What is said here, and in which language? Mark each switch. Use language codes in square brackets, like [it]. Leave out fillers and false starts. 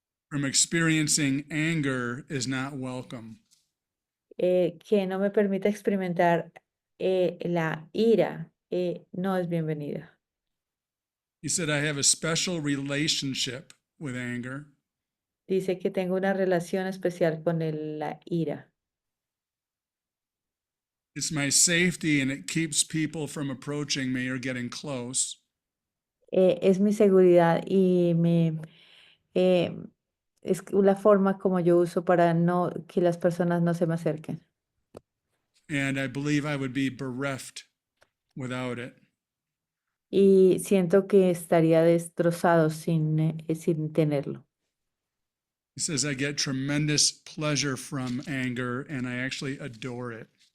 [en] from experiencing anger is not welcome. [es] que no me permita experimentar la ira, no es bienvenida. [en] He said, I have a special relationship with anger. [es] Dice que tengo una relación especial con la ira. [en] It's my safety and it keeps people from approaching me or getting close. [es] Es mi seguridad y me em, es la forma como yo uso para no que las personas no se me acerquen. [en] And I believe I would be bereft without it. [es] Y siento que estaría destrozado sin tenerlo. [en] He says, I get tremendous pleasure from anger and I actually adore it.